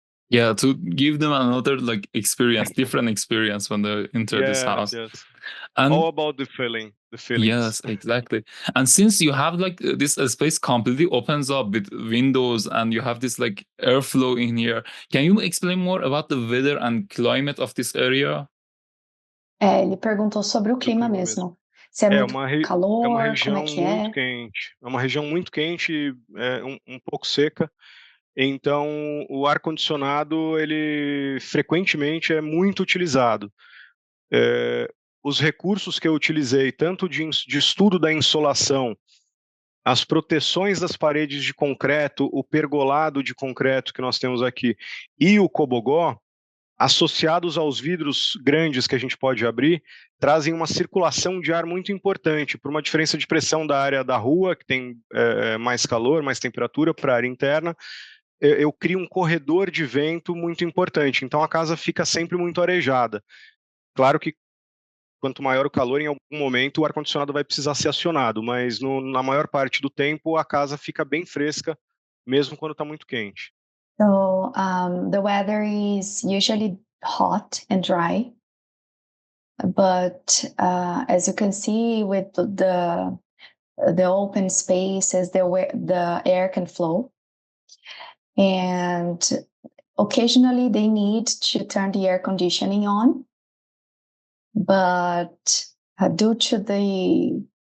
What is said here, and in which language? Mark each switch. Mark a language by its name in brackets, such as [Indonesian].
[English] Yeah, to give them another experience, different experience when they enter this house. Yes. And All about the feelings. yes, exactly. And since you have this space completely opens up with windows, and you have this airflow in here, can you explain more about the weather and climate of this area? [Portuguese] Ele perguntou sobre o clima mesmo. Se é muito calor, é uma como região é que é? muito quente. É uma região muito quente, um pouco seca. Então, o ar-condicionado, ele frequentemente é muito utilizado. Os recursos que eu utilizei, tanto de estudo da insolação, as proteções das paredes de concreto, o pergolado de concreto que nós temos aqui, e o cobogó, associados aos vidros grandes que a gente pode abrir, trazem uma circulação de ar muito importante, por uma diferença de pressão da área da rua, que tem mais calor, mais temperatura, para a área interna. Eu crio um corredor de vento muito importante, então a casa fica sempre muito arejada. Claro que quanto maior o calor, em algum momento o ar-condicionado vai precisar ser acionado, mas na maior parte do tempo a casa fica bem fresca, mesmo quando está muito quente. [English] So the weather is usually hot and dry, but as you can see with the open spaces, the air can flow, and occasionally they need to turn the air conditioning on, but due to the